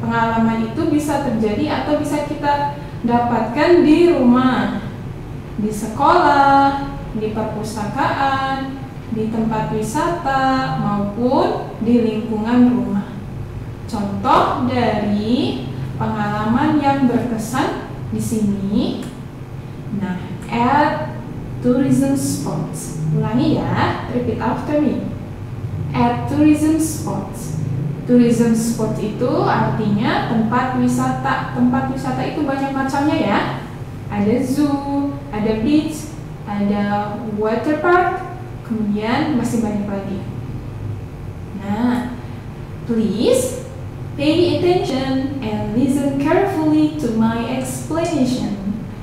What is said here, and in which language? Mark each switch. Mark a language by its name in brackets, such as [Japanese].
[Indonesian] Pengalaman itu bisa terjadi atau bisa kita dapatkan di rumah, di sekolah, di perpustakaan, di tempat wisata maupun di lingkungan rumah. Contoh dari pengalaman yang berkesan di sini. [English] Nah, at tourism spots. [Indonesian] Ulangi ya, [English] repeat after me. At tourism spots. Tourism spot [Indonesian] itu artinya tempat wisata. Tempat wisata itu banyak macamnya ya. Ada zoo, ada beach, ada water park, kemudian masih banyak lagi. [English] Nah, please pay attention and listen carefully to my explanation.